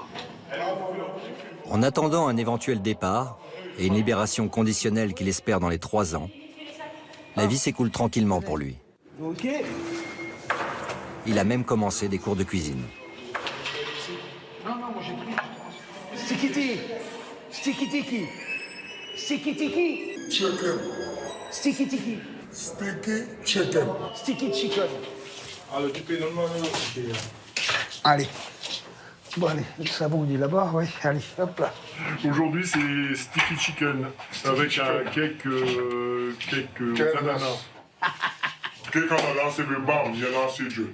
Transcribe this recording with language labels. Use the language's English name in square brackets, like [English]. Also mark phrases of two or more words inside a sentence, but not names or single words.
[French] En attendant un éventuel départ et une libération conditionnelle qu'il espère dans les 3 ans, la vie s'écoule tranquillement pour lui. Ok. Il a même commencé des cours de cuisine. Non, moi j'ai pris. [English] Sticky Sticky Tiki. Sticky Tiki. Chicken. Sticky Tiki. Sticky Chicken. Sticky Chicken. [French] Alors, tu peux normalement. Allez. Bon, allez, le savon il est là-bas, oui. Allez, hop là. Aujourd'hui, c'est [English] sticky chicken [French] avec un cake ananas. Cake ananas, c'est le bam, il y en a assez de.